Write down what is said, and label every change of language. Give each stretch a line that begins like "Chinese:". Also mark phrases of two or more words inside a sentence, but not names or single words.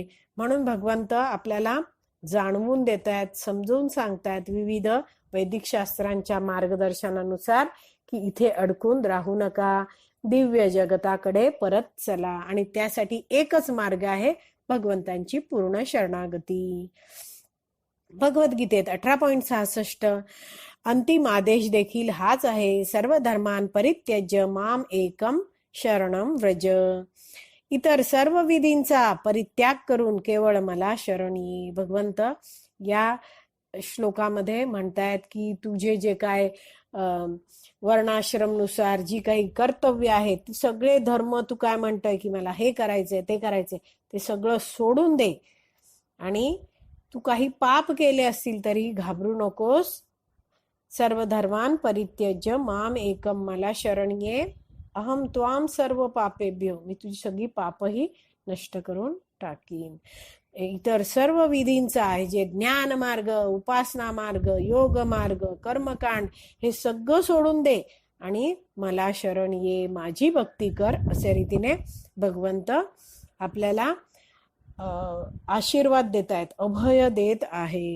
Marathi: म्हणून भगवंत आपल्याला जाणवून देत आहेत, समजून सांगतायत विविध वैदिक शास्त्रांच्या मार्गदर्शनानुसार की इथे अडकून राहू नका, दिव्य जगताकडे परत चला. आणि त्यासाठी एकच मार्ग आहे, भगवंतांची पूर्ण शरणागती. भगवद्गीतेत 18.66 अंतिम आदेश देखील हाच आहे,
Sanskrit: सर्व धर्मान परित्यज्य माम एकम शरणम व्रज.
Marathi: इतर सर्व विधींचा परित्याग करून केवळ मला शरण ये. भगवंत या श्लोकामध्ये म्हणतायत की तुझे जे काय वर्णाश्रमनुसार जी काही कर्तव्य आहेत ती सगळे धर्म तू काय म्हणतोय की मला हे करायचंय ते करायचंय ते सगळं सोडून दे. आणि तू काही पाप केले असतील तरी घाबरू नकोस.
Sanskrit: सर्व धर्मान परित्यज्य माम एकम
Marathi: मला शरण ये,
Sanskrit: अहम त्वाम सर्व पापेभ्यो,
Marathi: मी तुझी सगळी पापही नष्ट करून टाकीन. इतर सर्व विधींचा आहे जे ज्ञान मार्ग, उपासना मार्ग, योग मार्ग, कर्मकांड हे सगळं सोडून दे आणि मला शरण ये, माझी भक्ती कर. अशा रीतीने भगवंत आपल्याला आशीर्वाद देत आहेत, अभय देत आहेत.